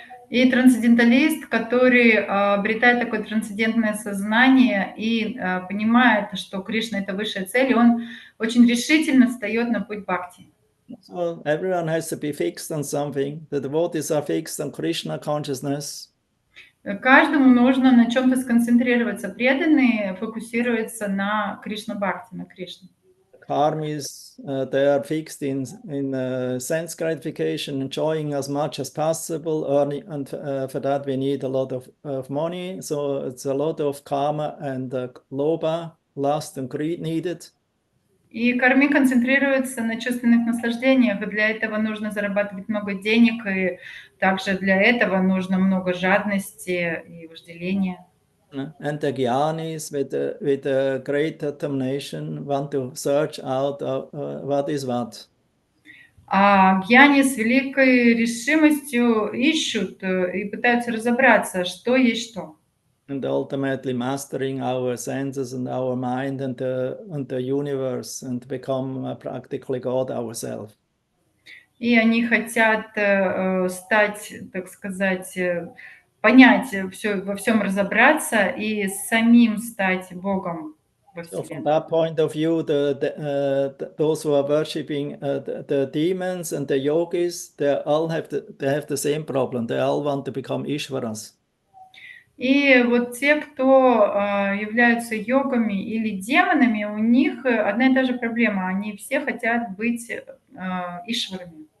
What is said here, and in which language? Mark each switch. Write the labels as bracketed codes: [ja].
[ru] И трансценденталист, который обретает такое трансцендентное сознание и понимает, что Кришна — это высшая цель, он очень решительно встает на путь бхакти. [en] So everyone has to be fixed on something. The devotees are fixed on Krishna consciousness. [ru] Каждому нужно на чем-то сконцентрироваться. Преданные фокусируются на Кришна-бхакти, на Кришне. [en] Karmis, they are fixed in sense gratification, enjoying as much as possible, earning, and for that we need a lot of money. So it's a lot of karma and lobha, lust and greed needed. [ru] И карми концентрируется на чувственных наслаждениях, и для этого нужно зарабатывать много денег, и также для этого нужно много жадности и вожделения. [en] And the Gyanis with a great determination want to search out what is what. [ru] А гьяни с великой решимостью ищут и пытаются разобраться, что есть что. [en] And ultimately mastering our senses and our mind and the universe and become practically God ourselves. [ru] И они хотят стать, так сказать, понять все, во всем разобраться и самим стать Богом во [en] So from [ru] Вселенной. [en] that point of view, those who are worshiping the demons and the yogis, they have the same problem. They all want to become Ishvaras. [ru] И вот те, кто являются йогами или демонами, у них одна и та же проблема. Они все хотят быть ишварами.